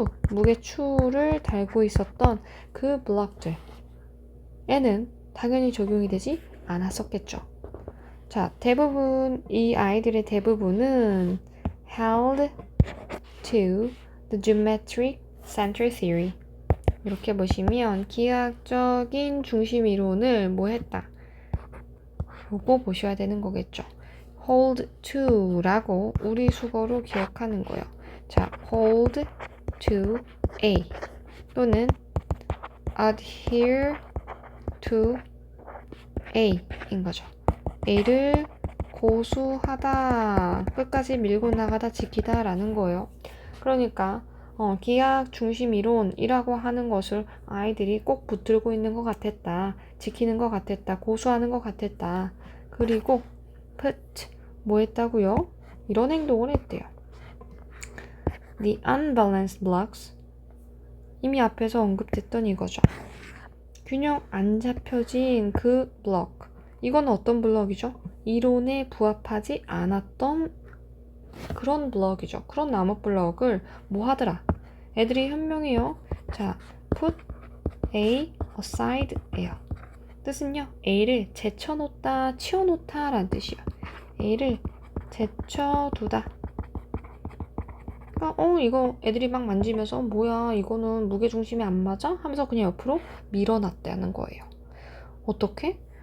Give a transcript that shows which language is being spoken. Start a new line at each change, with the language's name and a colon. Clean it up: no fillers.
Korean: 무게추를 달고 있었던 그 블럭들 에는 당연히 적용이 되지 않았었겠죠. 자, 대부분 이 아이들의 대부분은
English: held to the geometric center theory.
Korean: 이렇게 보시면 기하학적인 중심 이론을 뭐 했다? 요거 보셔야 되는 거겠죠. hold to라고 우리 수거로 기억하는 거예요. 자, hold to A 또는 adhere to A인 거죠. A를 고수하다, 끝까지 밀고 나가다, 지키다 라는 거예요. 그러니까 기하학 중심 이론이라고 하는 것을 아이들이 꼭 붙들고 있는 것 같았다. 지키는 것 같았다. 고수하는 것 같았다. 그리고 put 뭐 했다고요? 이런 행동을 했대요.
English: The unbalanced blocks
Korean: 이미 앞에서 언급됐던 이거죠. 균형 안 잡혀진 그 블록. 이건 어떤 블럭이죠? 이론에 부합하지 않았던 그런 블럭이죠. 그런 나무 블럭을 뭐 하더라? 애들이 현명해요.
English: 자, put A aside 예요.
Korean: 뜻은요. A를 제쳐놓다, 치워놓다 라는 뜻이에요. A를 제쳐두다. 이거 애들이 막 만지면서 뭐야 이거는 무게중심이 안 맞아? 하면서 그냥 옆으로 밀어놨다는 거예요. 어떻게?